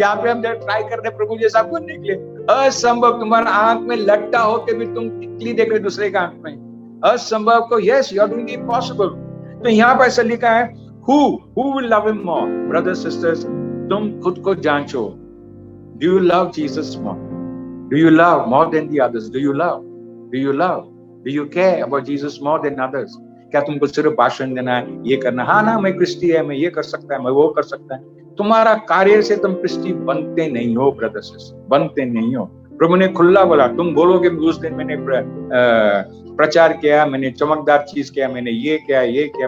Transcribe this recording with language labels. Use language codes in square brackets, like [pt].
[hi] यहाँ पे हम ट्राई कर रहे प्रभु जैसा बनने के लिए। असंभव, तुम्हारा आंख में लट्टा होके भी तुम टिकली देख रहे दूसरे का आंख में, असंभव को [en] Yes you are doing impossible. [hi] तो यहाँ पर ऐसा लिखा है [en] who will love him more? [hi] Brothers sisters, तुम खुद को जांचो। [en] Do you love Jesus more? Do you love more than the others? Do you love? Do you love? Do you care about Jesus more than others? [hi] क्या तुमको सिर्फ भाषण देना है, ये करना, हाँ ना मैं क्रिस्टी है, मैं ये कर सकता है, मैं वो कर सकता है। तुम्हारा कार्य से तुम क्रिस्टी बनते नहीं हो ब्रदर्स, बनते नहीं हो। प्रभु ने खुला बोला, तुम बोलोगे उस दिन मैंने प्रचार किया, मैंने चमकदार चीज किया, मैंने ये किया।